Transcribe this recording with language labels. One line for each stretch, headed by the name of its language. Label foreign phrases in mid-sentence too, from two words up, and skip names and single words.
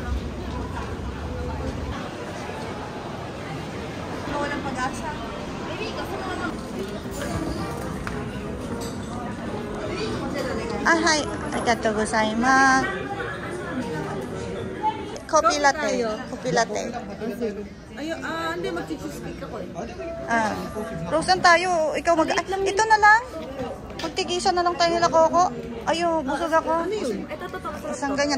Filipino: Walang pag-asa. Ah, hi.
Japanese: Arigatou gozaimasu.
English: Coffee latte. Coffee latte.
Filipino: Hindi, mag-
English: cheese cake
Filipino: ako eh. Rosan tayo. Ikaw mag... ito na lang. Magtigisan na lang tayo nila, Coco. Ayun, busog ako. Isang ganyan.